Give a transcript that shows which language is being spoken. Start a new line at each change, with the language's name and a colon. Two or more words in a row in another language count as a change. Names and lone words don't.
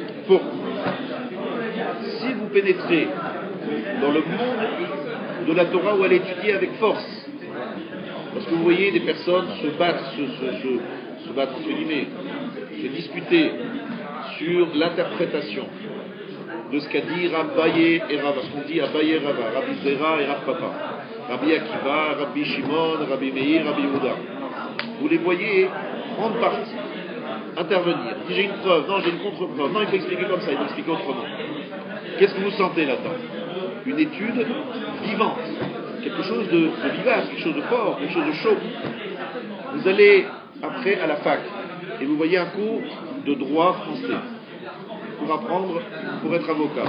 French: Si vous pénétrez dans le monde de la Torah où elle est étudiée avec force, parce que vous voyez des personnes se battre, entre guillemets, se disputer sur l'interprétation de ce qu'a dit Rabbaye et Rava, ce qu'on dit Abaye et Rava, Rabbi Zera et Rav Papa, Rabbi Akiva, Rabbi Shimon, Rabbi Meir, Rabbi Yehuda. Vous les voyez prendre parti, intervenir. Si j'ai une preuve, non, j'ai une contre-preuve, non, il faut expliquer comme ça, il faut expliquer autrement. Qu'est-ce que vous sentez là-dedans? Une étude vivante, quelque chose de vivace, quelque chose de fort, quelque chose de chaud. Vous allez après à la fac et vous voyez un cours de droit français pour apprendre, pour être avocat.